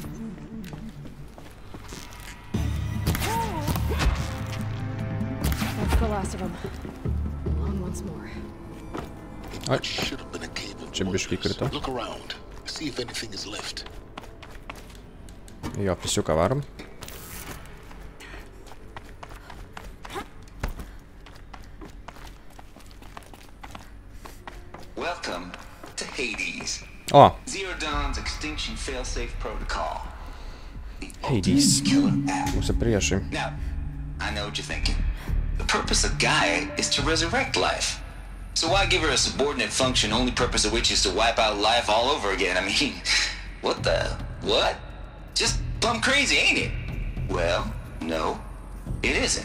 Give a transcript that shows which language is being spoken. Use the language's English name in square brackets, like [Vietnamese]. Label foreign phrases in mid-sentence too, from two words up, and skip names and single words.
[Lithuanian] Čia biškai krito. Jo, pisiuką varom. [English] Welcome to Hades. O. Zero Dawn's extinction failsafe protocol. Hades. [Lithuanian] Mūsų priešai. [English] Now, I know what you're thinking. The purpose of Gaia is to resurrect life. So why give her a subordinate function, only purpose of which is to wipe out life all over again? I mean, what the... what? Just plumb crazy, ain't it? Well, no, it isn't.